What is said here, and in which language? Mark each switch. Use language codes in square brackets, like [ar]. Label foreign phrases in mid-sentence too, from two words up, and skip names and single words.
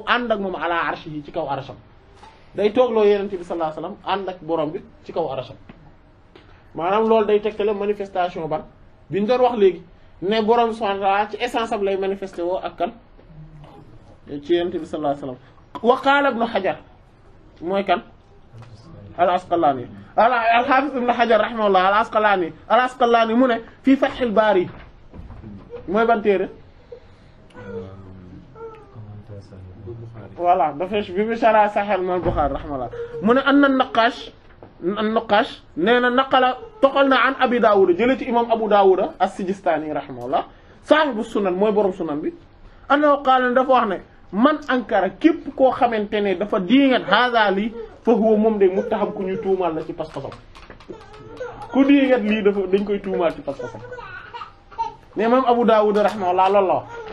[wo] ànd ak moom [ar] على العرش [wo] yi ci kaw arsham day toogloo Yonent bi [ar] صلى الله عليه وسلم [wo] ànd ak borom bi ci kaw arsham maanaam loolu day tegtale manifestation ban bi ñu doon wax léegi ne borom [ar] سبحانه وتعالى [wo] ci essence am lay manifesté woo ak kan ci Yonent bi [ar] صلى الله عليه وسلم وقال [wo] ibn Hajar mooy kan al-Asqalani al-Hafiz ibn Hajar rahimahullah al-Asqalani mu ne fii Fathul Bari mooy ban téere voilà dafa bi mu sharh Sahih al-Bukhari rahimahullah mu ne anna an-Naqash an-Nuqash nee na naqala toxal na an Abi Daawuda jëlee ci imam Abu Daawuda as-Sijistaani rahimahullah [ar] صاحب السنن [wo] mooy borom sunan bi [ar] أنه قال [wo] dafa wax ne [ar] من أنكر [wo] képp koo xamante ne dafa diingat haaza lii [ar] فهو [wo] moom de muttaham ku ñuy tuumaal la ci pas-pasam ku diingat lii dafa dañ koy tuumaal ci pas-pasam mais imam Abu Daawuda rahimahullah loolu la wax